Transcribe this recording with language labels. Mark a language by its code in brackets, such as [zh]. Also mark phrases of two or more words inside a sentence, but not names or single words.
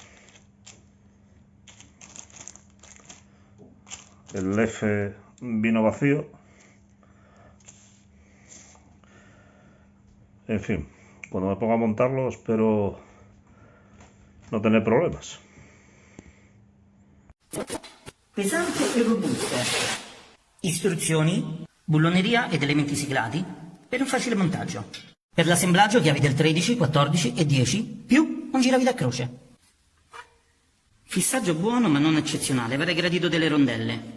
[es] El F vino vacío. En fin, cuando me ponga a montarlo espero no tener problemas. [it] Pesante e robuste. Istruzioni, bulloneria ed elementi siglati per un facile montaggio. Per l'assemblaggio chiavi del 13, 14 e 10 più un giravite a croce. Fissaggio buono ma non eccezionale, avrei gradito delle rondelle.